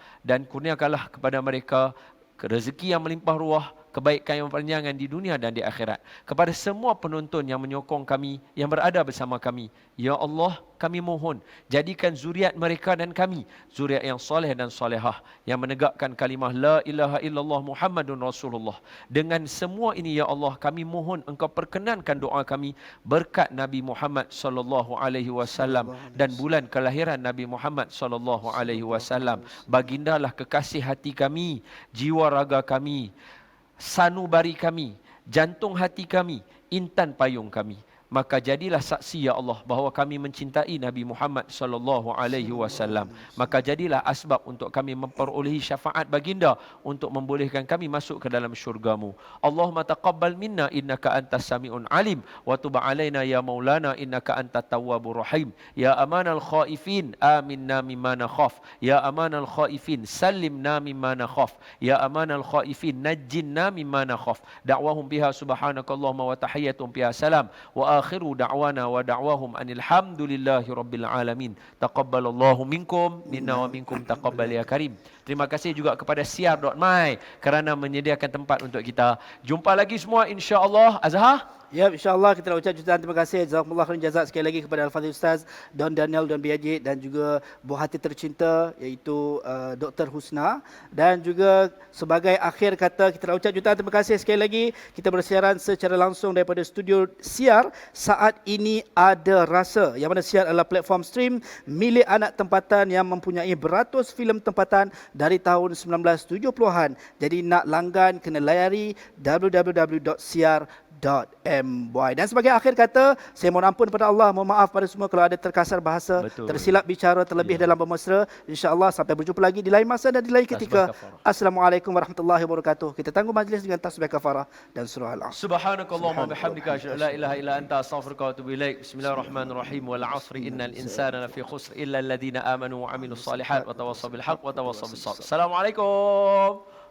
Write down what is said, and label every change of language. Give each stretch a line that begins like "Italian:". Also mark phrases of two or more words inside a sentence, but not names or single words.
Malay: Dan kurniakanlah kepada mereka rezeki yang melimpah ruah, kebaikan yang berpanjangan di dunia dan di akhirat. Kepada semua penonton yang menyokong kami, yang berada bersama kami, ya Allah, kami mohon jadikan zuriat mereka dan kami zuriat yang soleh dan solehah, yang menegakkan kalimah
Arabic: لا إله إلا الله محمد رسول الله.
Malay: Dengan semua ini ya Allah, kami mohon Engkau perkenankan doa kami berkat Nabi Muhammad
Arabic: صلى الله عليه وسلم
Malay: dan bulan kelahiran Nabi Muhammad
Arabic: صلى الله عليه وسلم.
Malay: Bagindalah kekasih hati kami, jiwa raga kami, sanubari kami, jantung hati kami, intan payung kami. Maka jadilah saksi ya Allah bahawa kami mencintai Nabi Muhammad
Arabic: صلى الله عليه وسلم.
Malay: Maka jadilah asbab untuk kami memperolehi syafaat baginda untuk membolehkan kami masuk ke dalam syurga-Mu.
Arabic: اللهم تقبل منا إنك أنت السميع العليم وتب علينا يا مولانا إنك أنت التواب الرحيم. يا أمان الخائفين آمنا مما نخاف. يا أمان الخائفين سلمنا مما نخاف. يا أمان الخائفين نجنا مما نخاف. دعواهم بها سبحانك اللهم وتحيتهم بها سلام وآخر دعوانا ودعواهم أن الحمد لله رب العالمين. تقبل الله منكم منا ومنكم تقبل يا كريم.
Malay: Terima kasih juga kepada siar.my kerana menyediakan tempat untuk kita. Jumpa lagi semua insya-Allah. Azhar. Ya, insyaAllah kita nak ucap jutaan terima kasih.
Arabic: جزاكم الله خيرا جزاك
Malay: sekali lagi kepada Al-Fadhil Ustaz Don Daniel Don Biajid dan juga buah hati tercinta iaitu Dr. Husna. Dan juga sebagai akhir kata kita nak ucap jutaan terima kasih sekali lagi. Kita bersiaran secara langsung daripada studio Siar Saat Ini Ada Rasa, yang mana Siar adalah platform stream milik anak tempatan yang mempunyai beratus filem tempatan dari tahun 1970-an. Jadi nak langgan kena layari www.siar.my. Dan sebagai akhir kata, saya mohon ampun pada Allah, mohon maaf pada semua kalau ada terkasar bahasa, tersilap bicara terlebih dalam bermesra. InsyaAllah sampai berjumpa lagi di lain masa dan di lain ketika.
Arabic: السلام عليكم ورحمة الله وبركاته.
Malay: Kita tangguh majlis dengan tasbih kafarah dan surah Al-Asr.
Arabic: سبحانك اللهم وبحمدك أشهد أن لا إله إلا أنت أستغفرك وأتوب إليك. بسم الله الرحمن الرحيم. والعصر إن الإنسان لفي خسر إلا الذين آمنوا وعملوا الصالحات وتواصوا بالحق وتواصوا بالصبر.
Malay: Assalamualaikum.